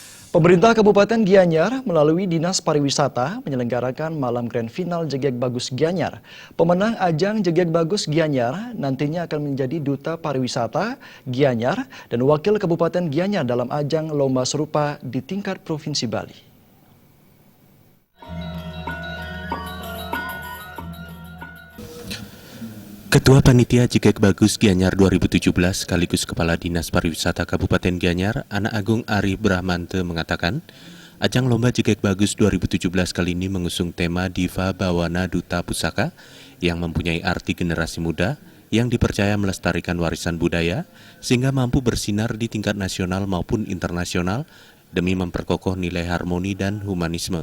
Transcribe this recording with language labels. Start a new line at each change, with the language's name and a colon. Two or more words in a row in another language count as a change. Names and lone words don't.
Indonesian: Pemerintah Kabupaten Gianyar melalui Dinas Pariwisata menyelenggarakan Malam
English: Grand Final
Indonesian: Jegek Bagus Gianyar. Pemenang ajang Jegek Bagus Gianyar nantinya akan menjadi Duta Pariwisata Gianyar dan Wakil Kabupaten Gianyar dalam ajang lomba serupa di tingkat Provinsi Bali. Ketua Panitia Jegek Bagus Gianyar 2017 sekaligus Kepala Dinas Pariwisata Kabupaten Gianyar, Anak Agung Ari Brahmante mengatakan, ajang Lomba Jegek Bagus 2017 kali ini mengusung tema Diva Bawana Duta Pusaka yang mempunyai arti generasi muda yang dipercaya melestarikan warisan budaya sehingga mampu bersinar di tingkat nasional maupun internasional demi memperkokoh nilai harmoni dan humanisme.